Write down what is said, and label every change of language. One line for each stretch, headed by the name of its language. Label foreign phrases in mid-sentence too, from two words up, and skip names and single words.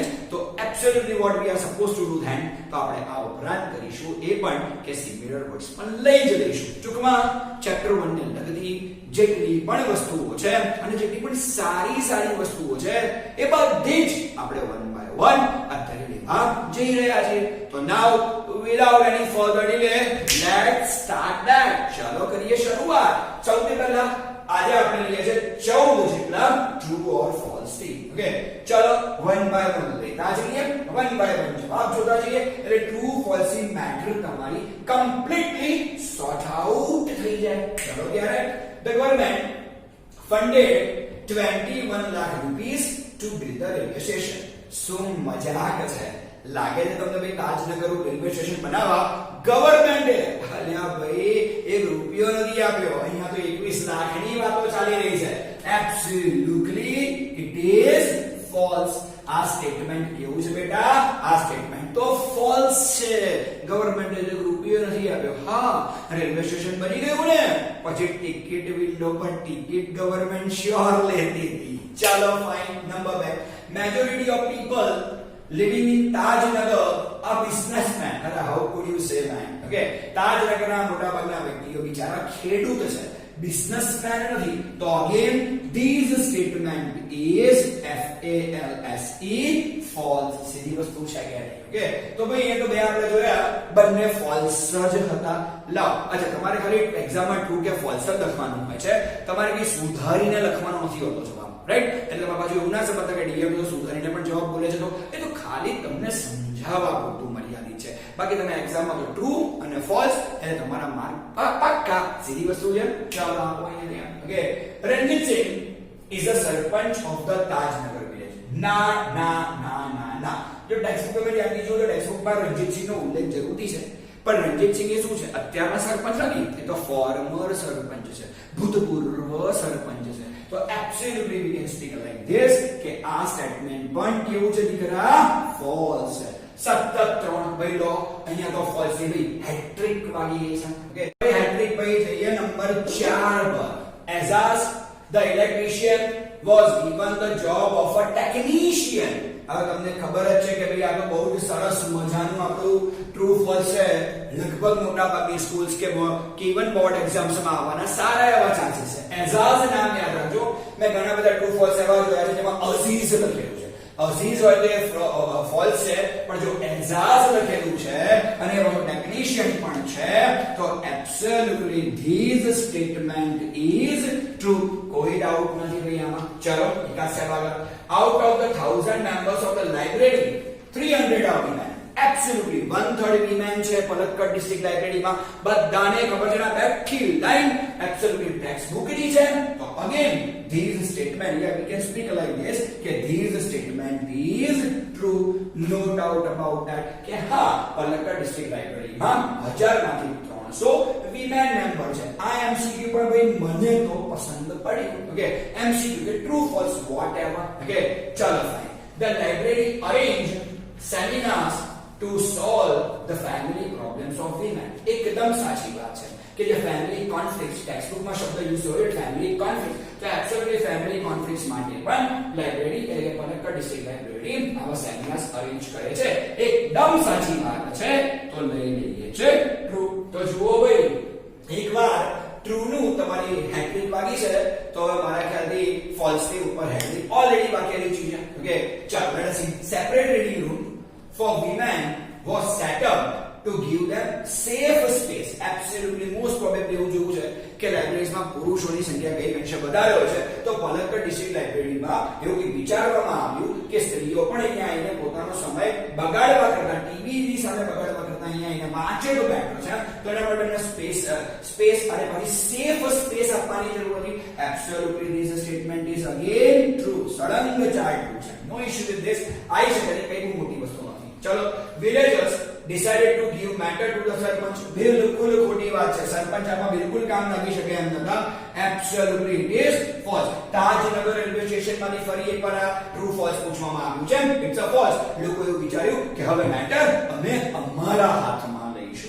Gujarati: તો
English: absolutely what we are suppose to do then,
Gujarati: તો આપણે આ ઉપરાંત કરીશું એ પણ કે
English: similar words
Gujarati: પણ લઈ જ લઈશું. ટૂંકમાં ચેપ્ટર 1 ને લગતી જેટલી પણ વસ્તુઓ છે અને જેટલી પણ સારી વસ્તુઓ છે એ બધી જ આપણે 1 by 1 અત્યારે લેવા જઈ રહ્યા છીએ.
English: તો નાઉ without any further delay let's start that.
Gujarati: ચાલો કરીએ શરૂઆત. સૌથી પહેલા આજે આપણે લઈએ છે 14 જેટલા
English: true or false
Gujarati: થી. ઓકે, ચાલો 1 by 1 લેતા જઈએ, 1 by 1 જવાબ જોતા જઈએ એટલે
English: true false
Gujarati: ની મેટર તમારી
English: completely sort out
Gujarati: થઈ જાય. ચાલો ત્યારે
English: the government funded 21 lakh rupees to build the railway station.
Gujarati: શું મજાક છે? લાગે છે તમને ભાઈ તાજનગર રેલવે સ્ટેશન બનાવવા ગવર્નમેન્ટે અલ્યા ભાઈ 1 રૂપિયો નથી આપ્યો. અહીંયા તો 21 લાખની વાતો ચાલી રહી છે.
English: absolutely it is false.
Gujarati: આ સ્ટેટમેન્ટ કેવું છે બેટા? આ સ્ટેટમેન્ટ તો ફોલ્સ છે. ગવર્નમેન્ટે 1 રૂપિયો નથી આપ્યો. હા,
English: railway station
Gujarati: બની ગયું ને પછી
English: ticket window
Gujarati: પર ટિકિટ ગવર્નમેન્ટ શ્યોર લેતી હતી. ચાલો ફાઇન. નંબર 2,
English: majority of people living in Tajnagar are businessmen. How could you say man?
Gujarati: Okay, તાજનગરના મોટા ભાગના વ્યક્તિઓ બિચારા ખેડૂત છે, બિઝનેસમેન નથી.
English: તો again this statement is false.
Gujarati: સીધી વસ્તુ છે કે નહીં? ઓકે, તો ભાઈ એ તો બે આપણે જોયા બંને ફોલ્સ જ હતા. લાવ, અચ્છા તમારે ખાલી એક્ઝામમાં ટ્રુ કે ફોલ્સ જ લખવાનું હોય છે, તમારે કઈ સુધારીને લખવાનો નથી હોતો જવાબ, રાઈટ? એટલે તમારે પાછું એવું ના સમજતા કે ડીએમ તો સુધારીને પણ જવાબ બોલે છે. તો એ તો ખાલી તમને સમજાવવા પૂરતું મર્યાદિત છે. બાકી તમે એક્ઝામમાં તો ટ્રુ અને ફોલ્સ એટલે તમારા માર્ક પાક્કા. સીધી વસ્તુ છે. ચાલો આપો અહીંયા. ઓકે, રણજીત સિંહ
English: is a
Gujarati: સરપંચ
English: of the તાજનગર village.
Gujarati: ના. જો ટેક્સ્ટબુક માં યાદ દીજો તો ટેક્સ્ટબુકમાં રણજીતસિંહનો ઉલ્લેખ જરૂરી છે, પણ રણજીતસિંહ એ શું છે? અત્યારના સરપંચ નથી, એ તો ફોર્મર સરપંચ છે, ભૂતપૂર્વ સરપંચ છે. તો
English: absolutely we can speak like this
Gujarati: કે આ સ્ટેટમેન્ટ પણ કેવું છે દીકરા? ફોલ્સ છે. સતત 3 ભાઈ લો, અહીંયા તો ફોલ્સ છે ભાઈ. હેટ્રિક વાગી ગઈ છે. ઓકે, ભાઈ હેટ્રિક ભાઈ જઈએ નંબર 4 પર.
English: Azaz the electrician was given the job of a technician.
Gujarati: હવે તમને ખબર જ છે કે ભાઈ આ તો બહુ જ સરસ મજાનું આપણું
English: true false
Gujarati: છે. લગભગ મોટા ભાગની સ્કૂલ્સ કે ઇવન
English: board exams
Gujarati: માં આવવાના સારા એવા ચાન્સીસ છે. એઝાઝ નામ યાદ રાખજો. મેં ઘણા બધા ટ્રુ ફોલ્સ એવા જોયા છે જેમાં અઝીઝ લખેલું છે. અઝીઝ હોય તો એ ફોલ્સ છે, પણ જો એઝાઝ લખેલું છે અને એવો ટેકનિશિયન પણ છે તો
English: absolutely this statement is true.
Gujarati: કોઈ ડાઉટ નથી ભાઈ આમાં. ચલો એકા સ્ટેપ આગળ.
English: out of the 1000 members of the library 300 are women. Absolutely 1/3 women
Gujarati: છે પલક્કડ ડિસ્ટ્રિક્ટ લાઇબ્રેરીમાં. બધાને ખબર છે ને બેઠી લાઈન એબ્સોલ્યુટલી ટેક્સ્ટબુક ની છે.
English: તો again this statement we can speak like this કે this statement is true. no doubt about that
Gujarati: કે હા પલક્કડ ડિસ્ટ્રિક્ટ લાઇબ્રેરીમાં 1000 માંથી 300
English: women member
Gujarati: છે. આ એમસીક્યુ પણ ભાઈ મને તો પસંદ પડી. ઓકે, એમસીક્યુ કે
English: true false whatever.
Gujarati: ઓકે, ચલો ફાઇન.
English: The library arranged seminars to solve the family problems of women.
Gujarati: એકદમ સાચી વાત છે કે જે
English: family conflict,
Gujarati: ટેક્સ્ટબુકમાં શબ્દ યુઝ હોય
English: family conflict,
Gujarati: તો એબ્સોલ્યુટલી
English: family conflicts
Gujarati: માટે પણ લાઇબ્રેરી એટલે કે પલક્કડ ડિસ્ટ્રિક્ટ લાઇબ્રેરી આવા
English: seminars arrange
Gujarati: કરે છે. એકદમ સાચી વાત છે, તો લઈ લઈએ છે ટ્રુ. તો જુઓ ભાઈ, એકવાર ટ્રુ નું તમારી હેડ્રિક વાગી છે, તો હવે મારા ખ્યાલથી ફોલ્સ ની ઉપર હેડ્રિક ઓલરેડી વાગેલી છે.
English: ઓકે, ચાલો let us see. separate reading room for women was set up to give them safe space. Absolutely most probably
Gujarati: એવું જોયું છે કે લાઇબ્રેરીઝમાં પુરુષોની સંખ્યા કઈ અંશે વધારે હોય છે, તો પાલનપુર ડિસ્ટ્રિક્ટ લાઇબ્રેરીમાં એવું વિચારવામાં આવ્યું કે સ્ત્રીઓ પણ અહીંયા આવીને પોતાનો સમય બગાડવા કરતા, ટીવી સામે બગાડવા કરતા અહીંયા આવીને વાંચે તો બેટર છે, તો એના માટે એમને સ્પેસ અને પછી
English: safe space
Gujarati: આપવાની જરૂર હતી.
English: Absolutely this statement is again true.
Gujarati: સળંગ ચાર્ટ છે,
English: no issue with this.
Gujarati: આઈ શકે છે, કઈ બહુ મોટી વસ્તુ નથી. ચલો,
English: villagers decided to give matter to the સરપંચ.
Gujarati: બિલકુલ ખોટી વાત છે, સરપંચ આમાં બિલકુલ કામ લાગી શકે એમ નતા.
English: Absolutely it is false.
Gujarati: તાજનગર રેલવે સ્ટેશન માંથી ફરી એકવાર આ
English: true false
Gujarati: પૂછવામાં આવ્યું છે.
English: it's a false.
Gujarati: લોકો એવું વિચાર્યું કે હવે મેટર અમે અમારા હાથમાં લઈશું.